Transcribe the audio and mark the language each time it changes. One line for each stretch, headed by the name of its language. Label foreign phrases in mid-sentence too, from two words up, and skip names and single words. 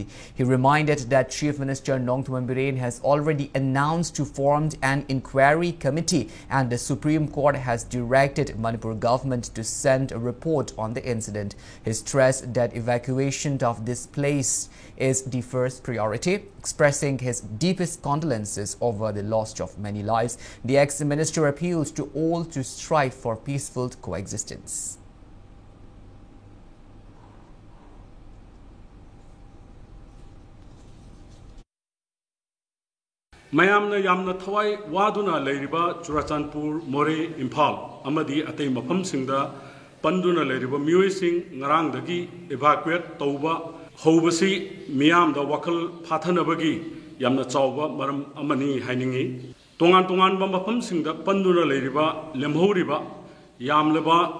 English: He reminded that Chief Minister Nongthombam Biren has already announced to form an inquiry committee and the Supreme Court has directed Manipur government to send a report on the incident. He stressed that evacuation of this place is the first priority, expressing his deepest condolences over the loss of many lives. The ex-minister appeals to all to strive for peaceful coexistence.
Manipuri: mayamna yamna thawai waduna leiriba Churachandpur More Imphal amadi atei mafam singda panduna leiriba mioi sing ngarang dagi evacuate tauba hobasi miyam da wakal phathanabagi yamna chawba maram amani hainingi tongan ba mafam singda panduna leiriba lemhoriba yamleba